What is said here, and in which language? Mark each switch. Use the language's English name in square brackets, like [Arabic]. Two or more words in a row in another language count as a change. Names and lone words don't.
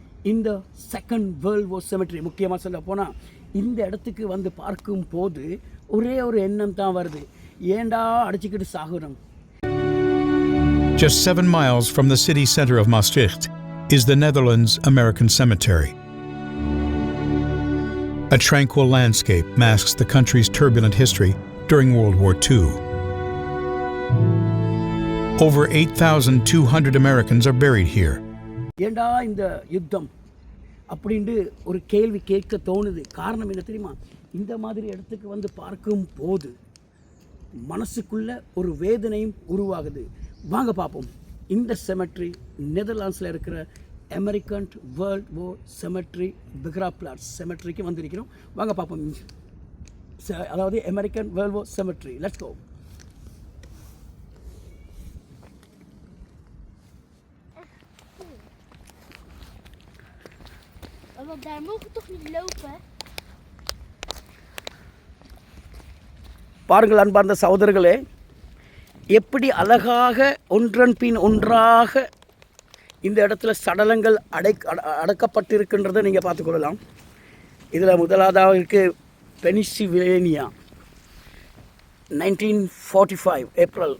[English] இந்த second world war cemetery. [Tamil] முக்கியமாக சொல்ல போனால் இந்த இடத்துக்கு வந்து பார்க்கும் போது ஒரே ஒரு எண்ணம் தான் வருது, ஏண்டா அடிச்சுக்கிட்டு சாகுறோம். [English] Just 7 miles from the city center of Maastricht is the Netherlands American Cemetery. A tranquil landscape masks the country's turbulent history during World War II. Over 8,200 Americans are buried here. [Tamil] ஏண்டா இந்த யுத்தம் அப்படின்ட்டு ஒரு கேள்வி கேட்க தோணுது. காரணம் என்ன தெரியுமா? இந்த மாதிரி இடத்துக்கு வந்து பார்க்கும் போது மனசுக்குள்ள ஒரு வேதனையும் உருவாகுது. வாங்க பார்ப்போம். இந்த செமெட்ரி நெதர்லாண்ட்ஸில் இருக்கிற [English] American world war cemetery [Tamil] பெக்ராப்ளாட்ஸ் செமெட்ரிக்கு வந்திருக்கிறோம். வாங்க பார்ப்போம். [English] அதாவது American world war cemetery. let's go. [Dutch] Want daar mogen we toch niet lopen? [Tamil] பாருங்கள் அன்பார்ந்த சகோதரர்களே, எப்படி அழகாக ஒன்றன் பின் ஒன்றாக இந்த இடத்துல சடலங்கள் அடக்கப்பட்டிருக்கின்றதை நீங்கள் பார்த்துக்கொள்ளலாம். இதில் முதலாவதாக இருக்குது பென்சில்வேனியா 1945 ஏப்ரல்.